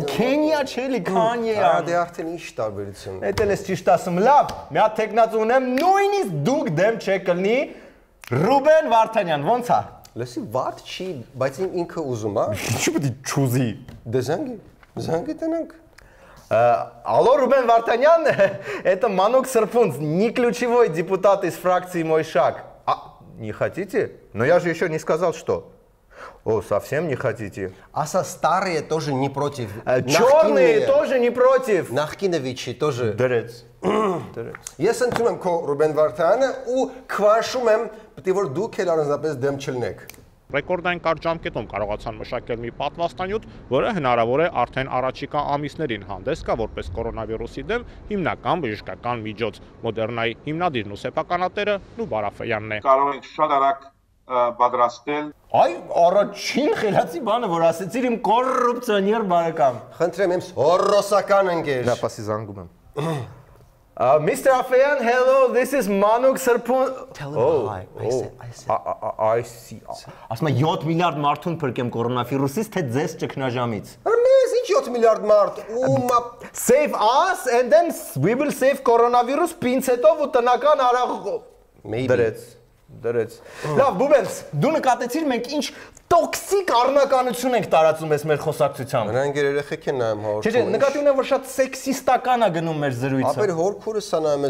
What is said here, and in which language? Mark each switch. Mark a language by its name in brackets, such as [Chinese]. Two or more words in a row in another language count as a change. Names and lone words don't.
[Armenian] Քենիա չէ՞լի, Kanye-ը։ Դե արդեն ինչ տարբերություն։ Էդ էլ ես ճիշտ ասում, լավ, մի հատ տեխնացու ունեմ, նույնիսկ դուք դեմ չեք կլինի Ռուբեն Վարդանյան, ոնց է։ Լսի, վատ չի, բայց ինքը ուզում, հա։ Ինչու՞ պետք է չուզի։ Դե զանգի տնանք։ [Russian] Алло, Рубен Вартанян, это Манук Сырпунц, не ключевой депутат из фракции «Мой шаг». Не хотите? Но я же еще не сказал, что. О, совсем не хотите? Аса старые тоже не против. Черные тоже не против. [Armenian] Նախկինովիչի [Russian] тоже. [Armenian] Դրեց։ Ես ընդունում եմ քո Ռուբեն Վարդանը ու քվաշում եմ, պետք է որ դուք էլ առանձնապես դեմ չլինեք։ Ռեկորդային կարճ ժամկետում կարողացան մշակել մի պատվաստանյութ, որը հնարավոր է արդեն առաջիկա ամիսներին հանդես գա որպես կորոնավիրուսի դեմ հիմնական բժշկական միջոց։ Մոդեռնայի հիմնադիրն ու սեփականատերը Նուբ Արաֆյանն է։ Կարող ենք շատ արագ պատրաստել։ Այ առաջին խելացի բանը, որ ասեցիր իմ կոռուպցիոներ բարեկամ։ Խնդրեմ իմ հորոսական ընկեր։ Դա պասի զանգում եմ։ Mr. [English] Afayan, hello, this is Manuk Sirpun. Tell him hi. I see. [Armenian] Ասում եմ 7 միլիարդ մարդուն փրկեմ կորոնավիրուսից, թե ձեզ ճգնաժամից։ Մեզ ինչ 7 միլիարդ մարդ ու [English] Save us and then we will save coronavirus [Armenian] պինցետով ու տնական արաղով։ Դրեց։ Լավ, Բուբենս, դու նկատեցիր մենք ինչ տոքսիկ առնականություն ենք տարածում ես մեր խոսակցությամբ։ Նրանք երեխեք են նայում հաղորդում։ Չէ, նկատի ունեմ, որ շատ սեքսիստական է գնում մեր զրույցը։ Ապեր հորքուրս է նայում ես